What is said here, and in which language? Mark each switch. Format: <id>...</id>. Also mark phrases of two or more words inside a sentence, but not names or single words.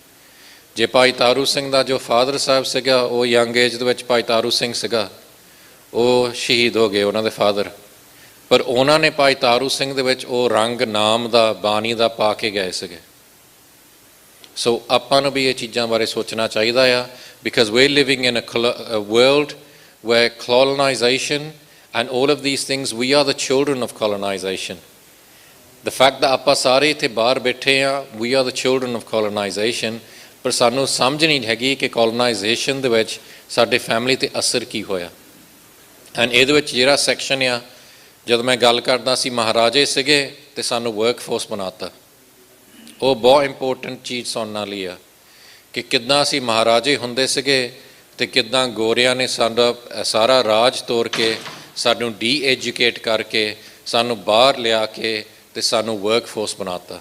<pa>ਜੇ ਭਾਈ ਤਾਰੂ ਸਿੰਘ ਦਾ ਜੋ ਫਾਦਰ ਸਾਹਿਬ ਸੀਗਾ, ਉਹ</pa> <en>young age</en> <pa>ਦੇ ਵਿੱਚ ਭਾਈ ਤਾਰੂ ਸਿੰਘ ਸੀਗਾ, ਉਹ ਸ਼ਹੀਦ ਹੋ ਗਏ ਉਹਨਾਂ ਦੇ ਫਾਦਰ, ਪਰ ਉਹਨਾਂ ਨੇ ਭਾਈ ਤਾਰੂ ਸਿੰਘ ਦੇ ਵਿੱਚ ਉਹ ਰੰਗ ਨਾਮ ਦਾ, ਬਾਣੀ ਦਾ ਪਾ ਕੇ ਗਏ ਸੀਗੇ। ਸੋ ਆਪਾਂ ਨੂੰ ਵੀ ਇਹ ਚੀਜ਼ਾਂ ਬਾਰੇ ਸੋਚਣਾ ਚਾਹੀਦਾ ਆ,</pa> <en>because we living in a world where colonization and all of these things, we are the children of colonization. The fact that</en> <pa>ਆਪਾਂ ਸਾਰੇ ਇੱਥੇ ਬਾਹਰ ਬੈਠੇ ਆ,</pa> <en>we are the children of colonization,</en> <pa>ਪਰ ਸਾਨੂੰ ਸਮਝ ਨਹੀਂ ਹੈਗੀ ਕਿ colonization ਦੇ ਵਿੱਚ ਸਾਡੇ ਫੈਮਿਲੀ 'ਤੇ ਅਸਰ ਕੀ ਹੋਇਆ। ਐਂਡ ਇਹਦੇ ਵਿੱਚ ਜਿਹੜਾ ਸੈਕਸ਼ਨ ਆ ਜਦ ਮੈਂ ਗੱਲ ਕਰਦਾ ਸੀ ਮਹਾਰਾਜੇ ਸੀਗੇ ਤੇ ਸਾਨੂੰ ਵਰਕਫੋਰਸ ਬਣਾਤਾ। ਉਹ ਬਹੁਤ ਇੰਪੋਰਟੈਂਟ ਚੀਜ਼ ਸੁਣਨ ਵਾਲੀ ਆ ਕਿ ਕਿੱਦਾਂ ਅਸੀਂ ਮਹਾਰਾਜੇ ਹੁੰਦੇ ਸੀਗੇ ਤੇ ਕਿੱਦਾਂ ਗੋਰਿਆਂ ਨੇ ਸਾਡਾ ਸਾਰਾ ਰਾਜ ਤੋੜ ਕੇ ਸਾਨੂੰ ਡੀ ਐਜੂਕੇਟ ਕਰਕੇ ਸਾਨੂੰ ਬਾਹਰ ਲਿਆ ਕੇ ਤੇ ਸਾਨੂੰ ਵਰਕਫੋਰਸ ਬਣਾਤਾ।</pa>